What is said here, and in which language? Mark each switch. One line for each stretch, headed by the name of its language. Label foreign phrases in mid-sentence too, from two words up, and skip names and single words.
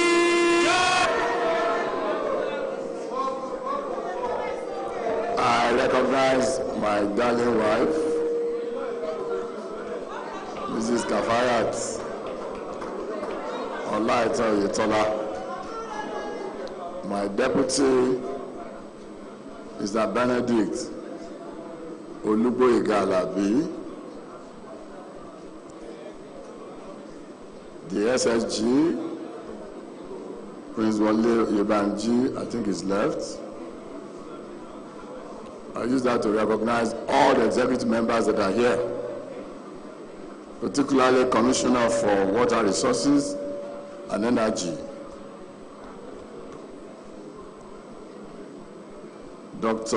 English: I recognize my darling wife, Mrs. Kafayat Olaisola, my deputy Mr. Benedict Oluboyega Alabi, the SSG, Prince Wale Yebanji, I think is left. I use that to recognize all the executive members that are here, particularly Commissioner for Water Resources and Energy, Dr.